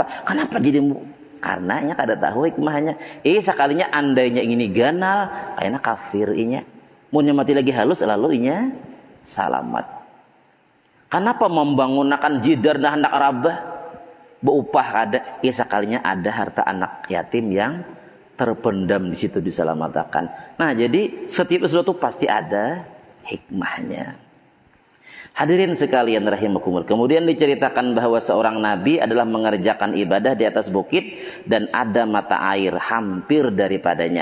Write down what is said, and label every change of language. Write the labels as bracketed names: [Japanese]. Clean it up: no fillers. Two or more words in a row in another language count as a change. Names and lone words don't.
[Banjar] Kenapa jadi karenanya kada tahu hikmahnya. Sekalinya andainya ini ganal, kayaknya kafir inya. Munnya mati lagi halus lalu inya salamat. Kenapa membangunkan jidar dah hendak rabah? Beupah ada, sekalinya ada harta anak yatim yang terpendam di situ diselamatkan. Nah, jadi setiap sesuatu pasti ada hikmahnya. [Indonesian] Hadirin sekalian rahimakumullah. Kemudian diceritakan bahwa seorang nabi adalah mengerjakan ibadah di atas bukit dan ada mata air hampir daripadanya.